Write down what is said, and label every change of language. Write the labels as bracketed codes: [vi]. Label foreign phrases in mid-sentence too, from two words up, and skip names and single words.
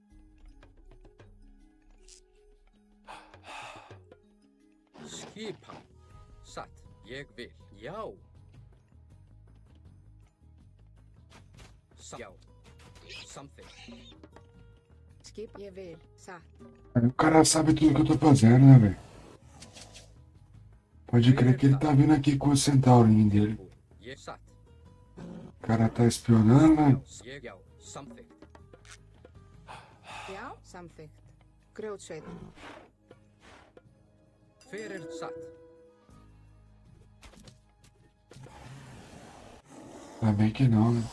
[is] Skipan. Satt. Ég vil. Já. Já. Samþykkt. Skipa. Ég vil. Satt. [pt] Aí o cara sabe tudo que eu tô fazendo, né, velho? Pode crer que ele tá vindo aqui com o centaurinho dele. [is] Ég satt. [pt] O cara tá espionando, né? [is] Ég já. Samþykkt. Já. Samþykkt. Grjótsveit. Hver satt? [pt] Ainda bem que não, né?